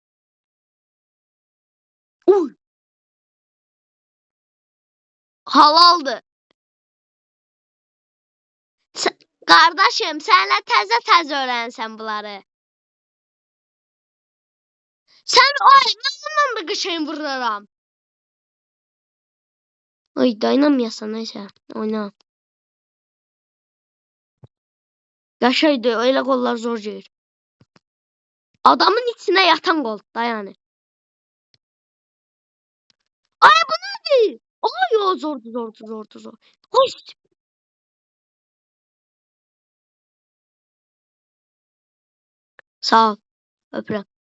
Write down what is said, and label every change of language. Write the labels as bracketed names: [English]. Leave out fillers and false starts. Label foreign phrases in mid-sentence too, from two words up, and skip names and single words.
[Azerbaijani] Uy. Halaldır. Qardaşım, sənlə təzə öyrənsən bunları. Sən ay, mən bundan da qışın vururam. [Turkish] Ay, dayanamıyorsan neyse. Oyna. Yaşaydı, öyle gollar zor gelir. Adamın içine yatan gol. Dayanır. Ay, bu nedir? [Azerbaijani] Ay, o zordu. Hoş. Sağ ol. Öpürəm.